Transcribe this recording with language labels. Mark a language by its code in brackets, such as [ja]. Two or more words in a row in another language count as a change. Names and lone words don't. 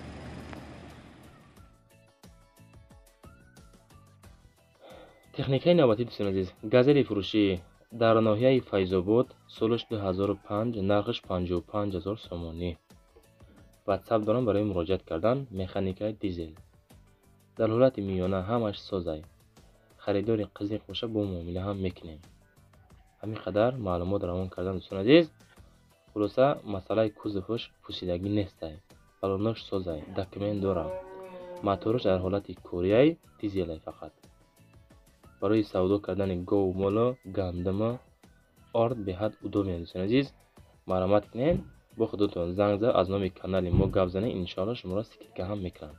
[tg] техникаи навбатӣ дӯстон азиз, газели фурӯшӣ дар ноҳияи Файзобод, солаш 2005, нархш 55000 сомонӣ. ватсап дорам барои муроҷиат кардан. механикаи дизел дар ҳолати миёна, ҳамаш созай. харидори қизиқ боша бо муомила ҳам мекунем. ҳамин қадар маълумот равон кардан дӯстон азиз. хулоса масъала کузовش пӯсидагӣ нест. балонаш созай, документ дорам. Мотораш дар ҳолати кӯрияй, дизелай фақат. барои савдо кардани гов, моло, гандума, орд беҳад удобе дӯстон азиз. марҳамат кунед, бо худотон занг зад аз номи канали мо гап занед, иншоалло шуморо скидка ҳам мекунам.